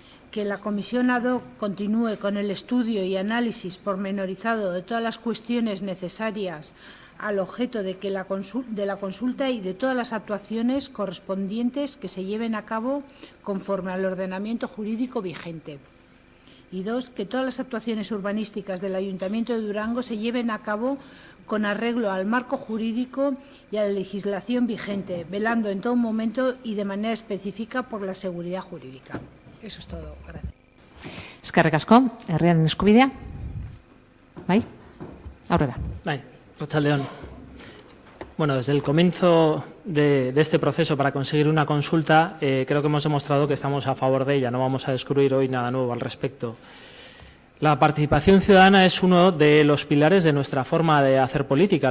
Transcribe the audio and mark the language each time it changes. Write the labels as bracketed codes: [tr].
[es] Que la Comisión ad hoc continúe con el estudio y análisis pormenorizado de todas las cuestiones necesarias al objeto de la consulta y de todas las actuaciones correspondientes que se lleven a cabo conforme al ordenamiento jurídico vigente. Y 2. Que todas las actuaciones urbanísticas del Ayuntamiento de Durango se lleven a cabo con arreglo al marco jurídico y a la legislación vigente, velando en todo momento y de manera específica por la seguridad jurídica. Eso es todo. Gracias. [eu] Eskerrik asko, herriaren eskubidea. Bai? Aurrera. Bai, Arratsaldeon. [es] Bueno, desde el comienzo de este proceso para conseguir una consulta, creo que hemos demostrado que estamos a favor de ella. No vamos a descubrir hoy nada nuevo al respecto. La participación ciudadana es uno de los pilares de nuestra forma de hacer política.